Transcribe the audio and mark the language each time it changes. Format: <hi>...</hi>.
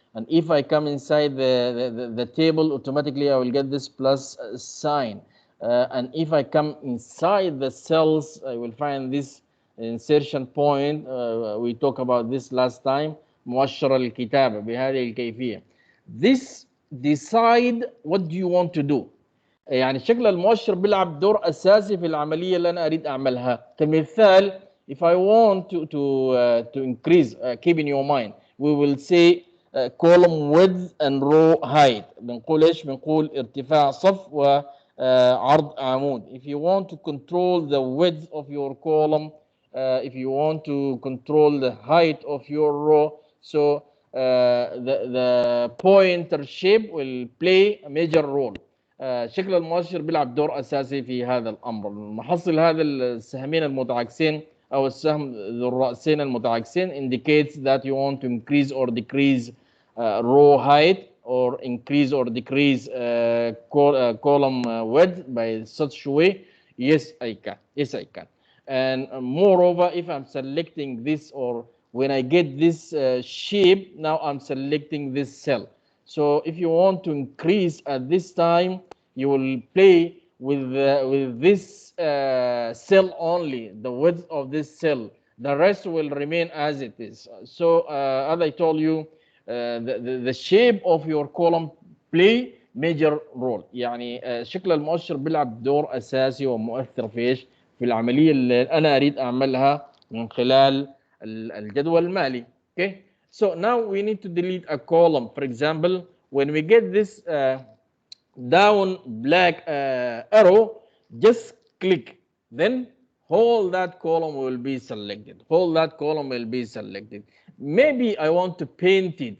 <en>And if I come inside the table, automatically I will get this plus sign. And if I come inside the cells, I will find this insertion point. We talked about this last time.</en> <ar>مؤشر الكتابة بهذه الكيفية.</ar> <en>This decide what do you want to do.</en> <ar>يعني شكل المؤشر بيلعب دور أساسي في العملية اللي أنا أريد أعملها. كمثال,</ar> <en>if I want to increase, keep in your mind, we will say column width and row height.</en> <ar>بنقول إيش؟ بنقول ارتفاع صف وعرض عمود.</ar> <en>If you want to control the width of your column, if you want to control the height of your row, so the pointer shape will play a major role.</en> <ar>شكل المؤشر بيلعب دور أساسي في هذا الأمر. محصل هذا السهمين المتعاكسين أو السهم ذو الرأسين المتعاكسين</ar> <en>indicates that you want to increase or decrease row height, or increase or decrease column width by such way. Yes, I can. And moreover, if I'm selecting this, or when I get this shape, now I'm selecting this cell. So if you want to increase at this time, you will play with this cell only, the width of this cell. The rest will remain as it is. So as I told you, the shape of your column play major role.</en> <ar>يعني شكل المؤشر بيلعب دور أساسي ومؤثر في إيش؟ في العملية اللي أنا أريد أعملها من خلال الجدول المالي.</ar> <en>Okay. So now we need to delete a column. For example, when we get this down black arrow, just click, then whole that column will be selected. Whole that column will be selected. Maybe I want to paint it.</en>